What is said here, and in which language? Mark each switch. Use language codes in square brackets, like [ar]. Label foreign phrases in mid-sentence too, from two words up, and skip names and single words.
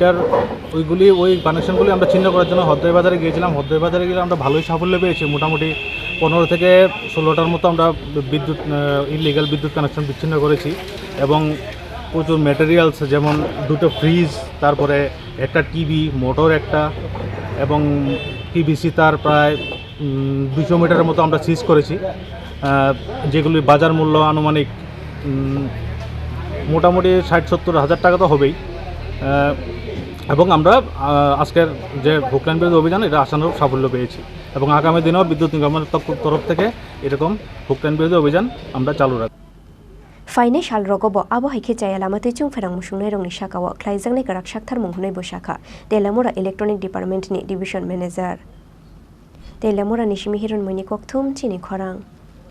[bn] ওই কানেকশনগুলি আমরা ছিন্ন করার জন্য হদ্রাই বাজারে গিয়েছিলাম হদ্রাই বাজারে গেলে আমরা ভালোই সাফল্য পেয়েছি মোটামুটি 15 থেকে 16টার মতো আমরা বিদ্যুৎ ইলিগাল [en] বিদ্যুৎ connection [bn] বিচ্ছিন্ন করেছি এবং প্রচুর ম্যাটেরিয়ালস যেমন দুটো ফ্রিজ তারপরে একটা টিভি মোটর একটা এবং পিভিসি তার প্রায় 200 মিটারের মতো আমরা সিজ করেছি যেগুলি বাজার মূল্য আনুমানিক মোটামুটি 60-70 হাজার টাকা তো হবেই এবং আমরা আজকের যে হুকলাইন বিরোধী অভিযান এটা আশানুরূপ সাফল্য পেয়েছি এবং আগামী দিনেও বিদ্যুৎ নিগমের তরফ থেকে এরকম হুকলাইন বিরোধী অভিযান আমরা চালু রাখব [trp] Faine shal rogobo abo haike chaya lamate chung ferang musungnai rongni shakawo Khlaijakha ni garak shakthar munghunai bo shakha Teliamura [en] electronic department [trp] ni [en] division manager [trp] Teliamura ni shimi hiron moini kokthum Chini Khorang